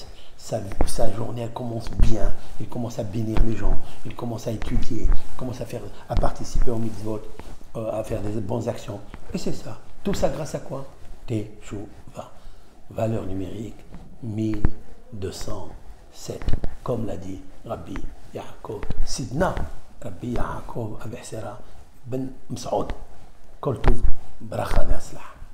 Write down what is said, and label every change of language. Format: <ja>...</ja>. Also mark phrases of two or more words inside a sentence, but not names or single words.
<fr>Sa journée, elle commence bien, il commence à bénir les gens, il commence à étudier, il commence à participer au mitzvot, à faire des bonnes actions. Et c'est ça. Tout ça grâce à quoi? Teshuvah. Valeur numérique 1207, comme l'a dit Rabbi Yaakov Sidna, Rabbi Yaakov Abihsera Ben Msaoud.</fr> <he>כל טוב, ברכה והצלחה.</he>